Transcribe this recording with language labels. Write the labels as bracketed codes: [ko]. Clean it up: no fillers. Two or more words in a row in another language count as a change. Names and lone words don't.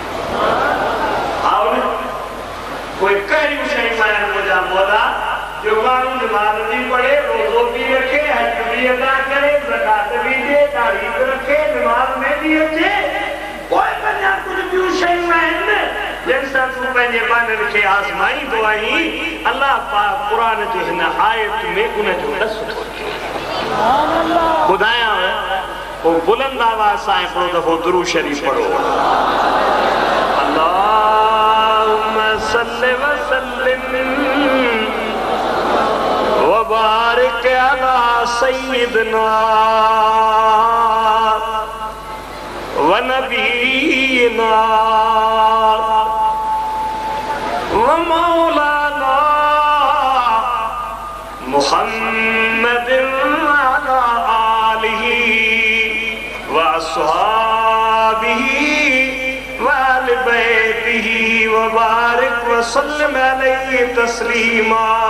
[sd] कोई कहिड़ियूं शयूं आहिनि मुंहिंजा मौला जो माण्हू नमाज़ बि पढ़े, रोज़ो बि रखे, हज बि अदा करे, ज़कात बि ॾे, दाढ़ी बि रखे, नमाज़ में बि अचे, पोइ अञा कुझु ॿियूं शयूं आहिनि जिन सां तूं पंहिंजे ॿारनि खे आज़माईंदो आहीं। अल्लाह पाक क़ुरान जे हिन आयत में उनजो ॾस थो ॾिए। ॿुधायांव, पोइ बुलंद आवाज़ सां हिकिड़ो दफ़ो दुरूद शरीफ़ पढ़ो। [ar] اللهم صل و سلم و بارك على سيدنا و نبينا و مولانا محمد على آله و أصحابه و أهل بيته و بارك و سلم عليه تسليما.